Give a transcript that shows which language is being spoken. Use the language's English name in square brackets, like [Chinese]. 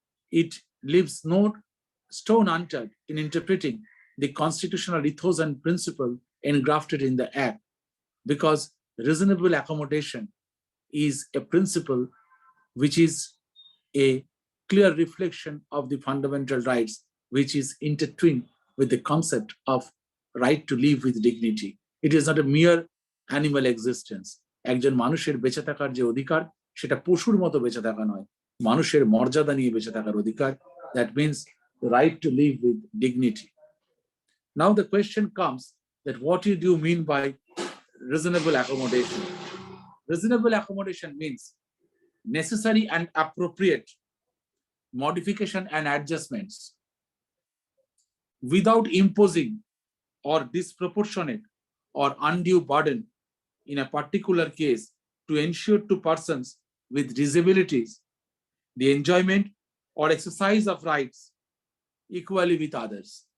[English] it leaves no stone unturned in interpreting the constitutional ethos and principle engrafted in the Act, because reasonable accommodation is a principle which is a clear reflection of the fundamental rights, which is intertwined with the concept of right to live with dignity. It is not a mere animal existence. [Bangla] একজন মানুষের বেঁচে থাকার যে অধিকার, সেটা পশুর মতো বেঁচে থাকা নয়, মানুষের মর্যাদা নিয়ে বেঁচে থাকার অধিকার. [English] That means the right to live with dignity. Now the question comes that what do you mean by reasonable accommodation? Reasonable accommodation means necessary and appropriate modification and adjustments without imposing or disproportionate or undue burden in a particular case to ensure to persons with disabilities the enjoyment or exercise of rights equally with others.